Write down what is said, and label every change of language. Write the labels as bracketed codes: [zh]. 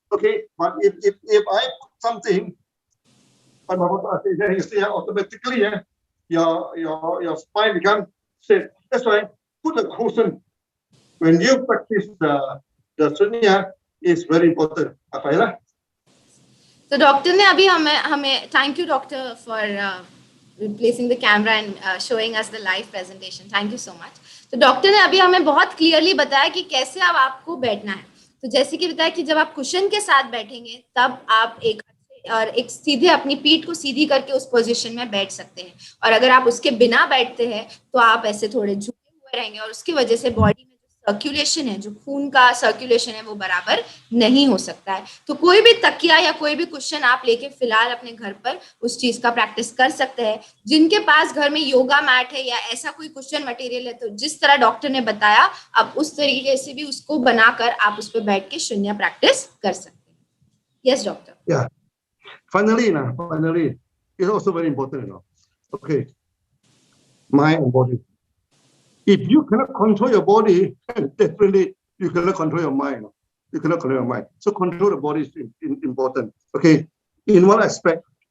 [en] Okay, but if I put something on my body, then you see automatically, your spine becomes straight. That's why put a cushion when you practice the sunya is very important. Apa ya? [hi] तो doctor ने अभी हमें हमें [en] Thank you doctor for placing the camera and showing us the live presentation, thank you so much. [hi] तो doctor ने अभी हमें बहुत क्लियरली बताया कि कैसे अब आपको बैठना है। तो जैसे कि बताया कि जब आप कुशन के साथ बैठेंगे तब आप एक सीधे अपनी पीठ को सीधी करके उस पोजीशन में बैठ सकते हैं, और अगर आप उसके बिना बैठते हैं तो आप ऐसे थोड़े झुके हुए रहेंगे, और उसकी वजह से बॉडी में सर्कुलेशन है, जो खून का सर्कुलेशन है, वो बराबर नहीं हो सकता है। तो कोई भी तकिया या कोई भी कुशन आप लेके फिलहाल अपने घर पर उस चीज का प्रैक्टिस कर सकते हैं। जिनके पास घर में योगा मैट है या ऐसा कोई कुशन मटेरियल है, तो जिस तरह डॉक्टर ने बताया आप उस तरीके से भी उसको बनाकर आप उस पर बैठ के शून्य प्रैक्टिस कर सकते हैं। [en] Yes doctor. Yeah. Finally, it's also very important, Okay, mind and body. If you cannot control your body, definitely you cannot control your mind. You cannot control your mind. So control the body is important. Okay, in what aspect?